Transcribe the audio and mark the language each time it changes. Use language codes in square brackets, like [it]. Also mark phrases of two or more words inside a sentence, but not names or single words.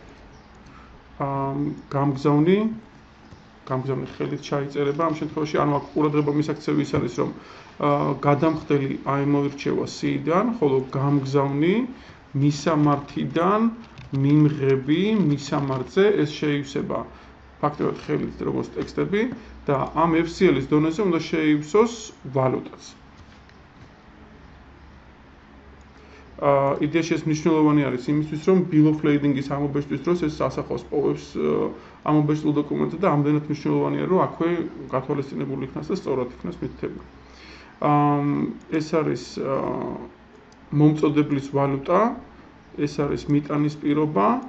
[ka] გამგზავნი ხელით ჩაიწერება ამ შემთხვევაში, ანუ აქ ყურადღება მისაქცევი ის არის, რომ გადამხდელი აიმოირჩევა C-დან, ხოლო გამგზავნი მისამართიდან მიმღები მისამართზე ეს შეივსება ფაქტობრივად ხელით როგორც ტექსტები და ამ FCL-ის დონეზე უნდა შეივსოს ვალუტაც. იდეაში ეს მნიშვნელოვანი არის იმისთვის, რომ [en] bill of lading- [ka] ის ამობეჭდვის დროს ეს სასახავს პოვებს ამობეჭდულ დოკუმენტზე და ამდენად მნიშვნელოვანია, რომ აქვე გათვალისწინებული იქნას და სწორად იქნას მითითებული. ეს არის მომწოდებლის ვალუტა, ეს არის მიტანის პირობა.